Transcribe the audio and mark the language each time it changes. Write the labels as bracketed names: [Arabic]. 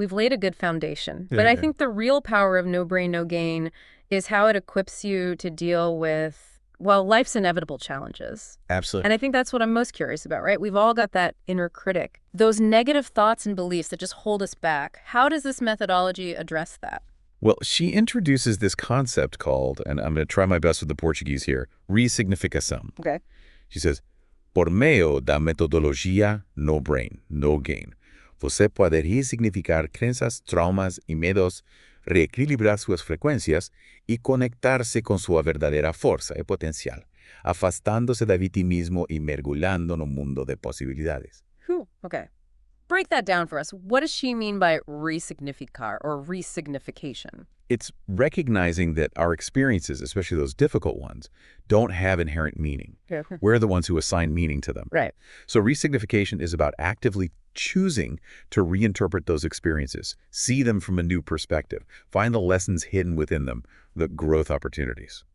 [English] We've laid a good foundation. But I think the real power of no brain, no gain is how it equips you to deal with, well, life's inevitable challenges. Absolutely. And I think that's what I'm most curious about, right? We've all got that inner critic. Those negative thoughts and beliefs that just hold us back. How does this methodology address that? Well, she introduces this concept called, and I'm going to try my best with the Portuguese here, resignificação. Okay. [Portuguese] She says, por meio da metodologia no brain, no gain, você pode resignificar crenças, traumas e medos, reequilibrar suas frequências e conectar-se com sua verdadeira força e potencial, afastando-se da vitimismo e mergulhando no mundo de possibilidades. [English] Okay. Break that down for us. What does she mean by resignificar or resignification? It's recognizing that our experiences, especially those difficult ones, don't have inherent meaning. Yeah. We're the ones who assign meaning to them. Right. So resignification is about actively choosing to reinterpret those experiences, see them from a new perspective, find the lessons hidden within them, the growth opportunities.